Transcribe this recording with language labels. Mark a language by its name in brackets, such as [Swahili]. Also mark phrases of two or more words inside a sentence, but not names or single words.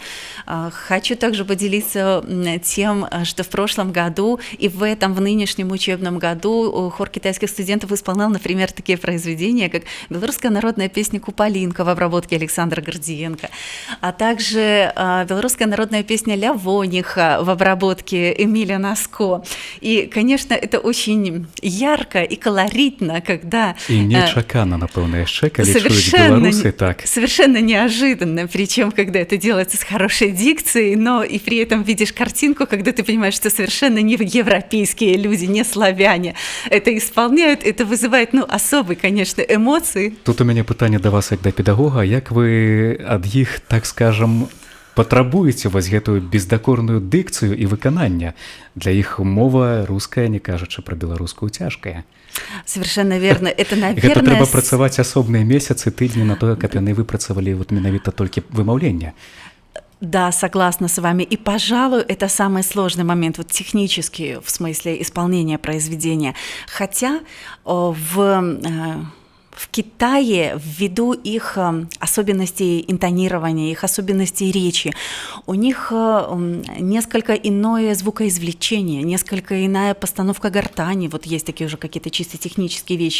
[Russian] Хочу также поделиться тем, что в прошлом году и в нынешнем учебном году хор китайских студентов исполнял, например, такие произведения, как белорусская народная песня «Куполинка» в обработке Александра Гордиенко, а также белорусская народная песня «Лявониха» в обработке Эмиля Наско. И, конечно, это очень ярко и колоритно, когда... [Belarusian] И нечаканно, напэўна, яшчэ, калі чуюць беларусы, так. [Russian] Совершенно неожиданно, причем когда это делается с хорошей дикцией, но и при этом видишь картинку, когда ты понимаешь, что совершенно не европейские люди, не славяне это исполняют, это вызывает, особые, конечно, эмоции. [Belarusian] Тут у мяне пытанне да вас як да педагога, як вы ад іх, так скажам, патрабуеце вось гэтую бездакорную дыкцыю і выканання? Для іх мова руская, не кажучы пра беларускую, цяжкая. [Russian] Совершенно верно. Это, наверное... [Belarusian] Гэта трэба працаваць асобныя месяцы, тыдні на тое, каб яны выпрацавалі менавіта толькі вымаўленне. [Russian] Да, согласна с вами. И, пожалуй, это самый сложный момент, технический, в смысле исполнения произведения. Хотя в Китае, ввиду их особенностей интонирования, их особенностей речи, у них несколько иное звукоизвлечение, несколько иная постановка гортани, есть такие уже какие-то чисто технические вещи.